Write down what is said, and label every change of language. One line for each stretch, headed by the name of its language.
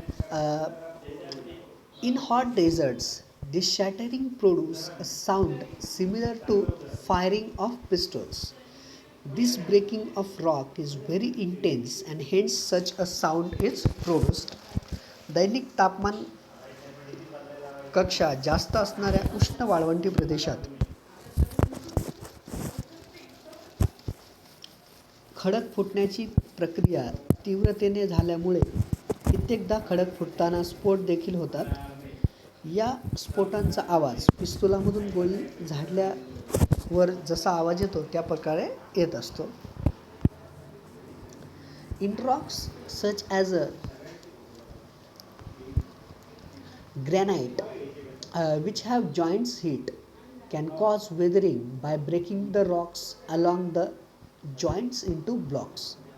English: Uh, in hot deserts, this shattering produces a sound similar to firing of pistols. This breaking of rock is very intense and hence such a sound is produced.
Marathi: दैनिक तापमान कक्षा जास्त असणाऱ्या उष्ण वाळवंटी प्रदेशात खडक फुटण्याची प्रक्रिया तीव्रतेने झाल्यामुळे कित्येकदा खडक फुटताना स्फोट देखील होतात. या स्फोटांचा आवाज पिस्तुलामधून गोळी झाडल्यावर जसा आवाज येतो त्या प्रकारे येत असतो.
English: In rocks such as a granite, which have joints, heat can cause weathering by breaking the rocks along the joints into blocks.